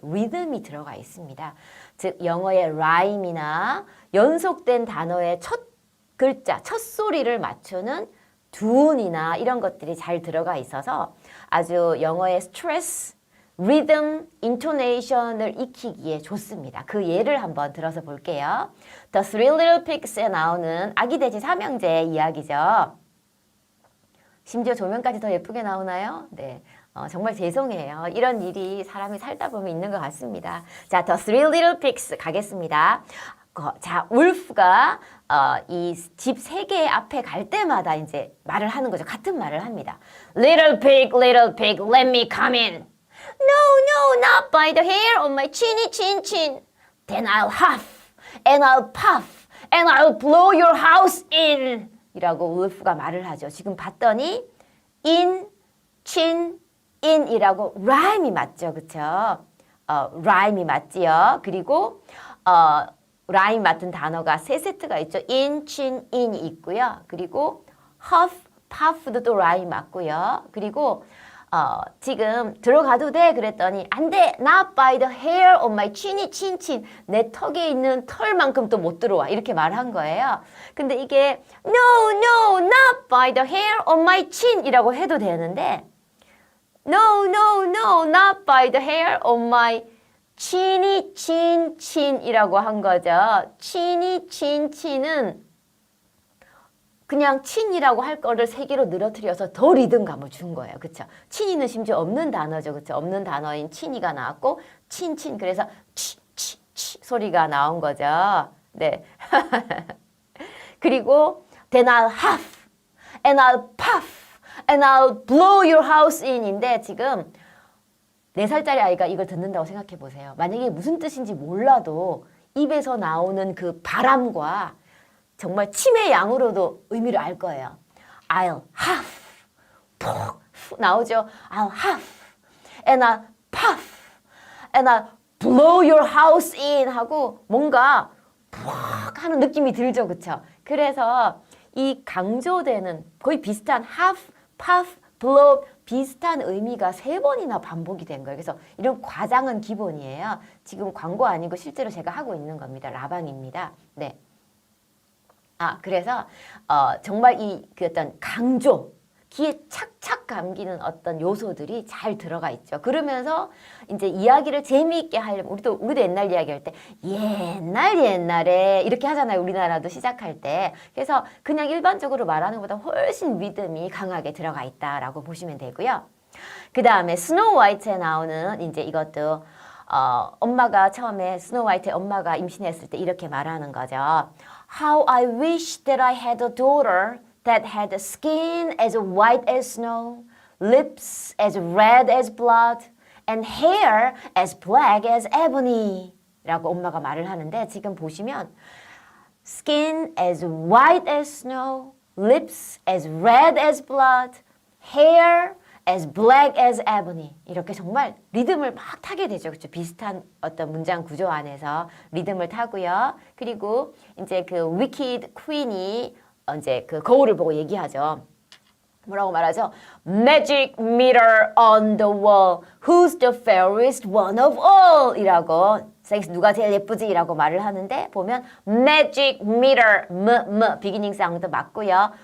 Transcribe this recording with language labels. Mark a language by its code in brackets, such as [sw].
[ko] 리듬이 들어가 있습니다. 즉 영어의 라임이나 연속된 단어의 첫 글자, 첫 소리를 맞추는 둔이나 이런 것들이 잘 들어가 있어서 아주 영어의 스트레스, 리듬, 인토네이션을 익히기에 좋습니다. 그 예를 한번 들어서 볼게요. The Three Little Pigs에 나오는 아기 돼지 삼형제의 이야기죠. 심지어 조명까지 더 예쁘게 나오나요? 네. 정말 죄송해요. 이런 일이 사람이 살다 보면 있는 것 같습니다. 자, The Three Little Pigs 가겠습니다. 자, 울프가 이 집 세 개 앞에 갈 때마다 이제 말을 하는 거죠. 같은 말을 합니다. [en] Little pig, let me come in. No, not by the hair on my chinny chin chin. Then I'll huff, and I'll puff, and I'll blow your house in. [ko] 이라고 울프가 말을 하죠. 지금 봤더니 in, chin, in이라고 라임이 맞죠. 그쵸? 라임이 맞지요. 그리고 라임 맡은 단어가 세 세트가 있죠. in, chin, in이 있고요. 그리고 huff, puff도 또 라임 맞고요. 그리고 지금 들어가도 돼 그랬더니 안 돼. [en] Not by the hair on my chinny chin chin. [ko] 내 턱에 있는 털만큼 또 못 들어와. 이렇게 말한 거예요. 근데 이게 [en] No, not by the hair on my chin [ko] 이라고 해도 되는데 [en] No, not by the hair on my chinny chin chin [ko] 이라고 한 거죠. chinny chin chin은 그냥 친이라고 할 거를 세 개로 늘어뜨려서 더 리듬감을 준 거예요. 그쵸? 친이는 심지어 없는 단어죠. 그쵸? 없는 단어인 친이가 나왔고 친친 그래서 치 소리가 나온 거죠. 네. 그리고 [en] Then I'll huff and I'll puff and I'll blow your house in [ko] 인데 지금 4살짜리 아이가 이걸 듣는다고 생각해 보세요. 만약에 무슨 뜻인지 몰라도 입에서 나오는 그 바람과 정말 침의 양으로도 의미를 알 거예요. [en] I'll huff, [ko] 푹 나오죠. [en] I'll huff, and I'll puff, and I'll blow your house in [ko] 하고 뭔가 푹 하는 느낌이 들죠. 그쵸? 그래서 이 강조되는 거의 비슷한 huff, puff, blow 비슷한 의미가 3번이나 반복이 된 거예요. 그래서 이런 과장은 기본이에요. 지금 광고 아니고 실제로 제가 하고 있는 겁니다. 라방입니다. 네. 그래서 정말 그 어떤 강조, 귀에 착착 감기는 어떤 요소들이 잘 들어가 있죠. 그러면서 이제 이야기를 재미있게 하려면 우리도 옛날 이야기할 때 옛날에 이렇게 하잖아요. 우리나라도 시작할 때. 그래서 그냥 일반적으로 말하는 것보다 훨씬 리듬이 강하게 들어가 있다라고 보시면 되고요. 그 다음에 스노우 화이트에 나오는 이제 이것도 엄마가 처음에 스노우 화이트의 엄마가 임신했을 때 이렇게 말하는 거죠. [en] How I wish that I had a daughter that had skin as white as snow, lips as red as blood, and hair as black as ebony. [ko] 라고 엄마가 말을 하는데 지금 보시면 [en] skin as white as snow, lips as red as blood, hair as black as ebony. [ko] 이렇게 정말 리듬을 막 타게 되죠. 그렇죠? 비슷한 어떤 문장 구조 안에서 리듬을 타고요. 그리고 이제 그 wicked queen이 이제 그 거울을 보고 얘기하죠. 뭐라고 말하죠? [en] Magic mirror on the wall. Who's the fairest one of all? [ko] 이라고 누가 제일 예쁘지? 이라고 말을 하는데 보면 Magic mirror beginning sound 맞고요.